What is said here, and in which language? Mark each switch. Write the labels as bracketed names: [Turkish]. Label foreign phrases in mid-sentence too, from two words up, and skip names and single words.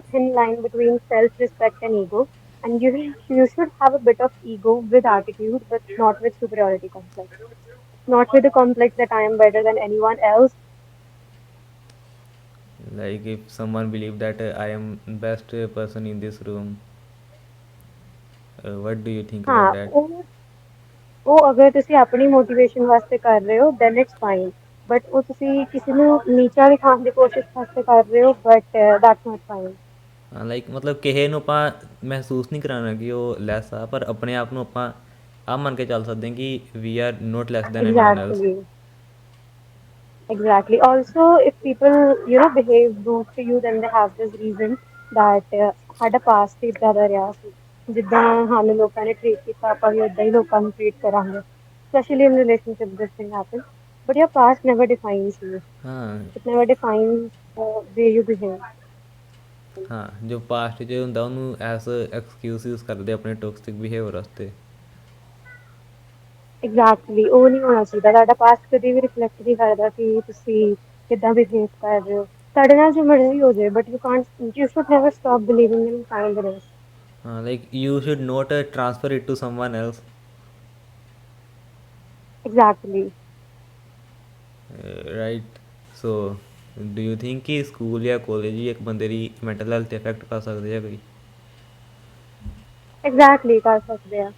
[English] very thin line between self-respect and ego, and you should have a bit of ego with attitude, but not with superiority complex. Not with the complex that I am better than anyone else. like if someone believe that I am best person in this room, what do you think about [Hindi] हाँ [English] that? [Punjabi] ਉਹ ਅਗਰ ਤੁਸੀਂ ਆਪਣੀ ਮੋਟੀਵੇਸ਼ਨ ਵਾਸਤੇ ਕਰ ਰਹੇ ਹੋ [English] then it's fine, [Punjabi] ਬਟ ਉਹ ਤੁਸੀਂ ਕਿਸੇ ਨੂੰ ਨੀਚਾ ਦਿਖਾਉਣ ਦੀ ਕੋਸ਼ਿਸ਼ ਵਾਸਤੇ ਕਰ ਰਹੇ ਹੋ, [English] but that's not fine. [Punjabi] ਹਾਂ ਲਾਈਕ ਮਤਲਬ ਕਿਸੇ ਨੂੰ ਆਪਾਂ ਮਹਿਸੂਸ ਨਹੀਂ ਕਰਾਉਣਾ ਕਿ ਉਹ ਲੈਸ ਆ, ਪਰ ਆਪਣੇ ਆਪ ਨੂੰ ਆਪਾਂ ਆਹ ਮੰਨ ਕੇ ਚੱਲ ਸਕਦੇ ਹਾਂ ਕਿ [English] we are not less than anyone else. Exactly. Exactly. Also, if people, behave rude to you, then they have this reason that [Punjabi] ਸਾਡਾ past ਹੀ ਏਦਾਂ ਦਾ ਰਿਹਾ ਸੀ, ਜਿੱਦਾਂ ਸਾਨੂੰ ਲੋਕਾਂ ਨੇ treat ਕੀਤਾ ਆਪਾਂ ਵੀ ਓਦਾਂ ਹੀ ਲੋਕਾਂ ਨੂੰ treat ਕਰਾਂਗੇ. [English] Especially in relationship, this thing happens. But your past never defines you. [Punjabi] ਹਾਂ [English] It never defines the way you behave. [Punjabi] ਹਾਂ, ਜੋ ਪਾਸਟ 'ਚ ਹੁੰਦਾ ਉਹਨੂੰ [English] as excuse [Punjabi] ਯੂਜ਼ ਕਰਦੇ ਆਪਣੇ [English] toxic behaviour [Punjabi] ਵਾਸਤੇ। Exactly. ਉਹ ਨਹੀਂ ਹੋਣਾ ਚਾਹੀਦਾ। ਤੁਹਾਡਾ past ਕਦੀ ਵੀ reflect ਨਹੀਂ ਕਰਦਾ ਕਿ ਤੁਸੀਂ ਕਿੱਦਾਂ behave ਕਰ ਰਹੇ ਹੋ। ਤੁਹਾਡੇ ਨਾਲ ਜੋ ਮਰਜ਼ੀ ਹੋ ਜਾਏ, [English] but you should never stop believing in kindness. ਹਾਂ like you should not transfer it to someone else. Exactly. ਰਾਈਟ। So do you think [Punjabi] ਕਿ ਸਕੂਲ ਜਾਂ ਕਾਲਜ ਹੀ ਇੱਕ ਬੰਦੇ ਦੀ [English] mental health [Punjabi] 'ਤੇ ਇਫੈਕਟ ਪਾ ਸਕਦੇ ਆ ਕੋਈ? ਐਗਜ਼ੈਕਟਲੀ ਕਰ ਸਕਦੇ ਆ।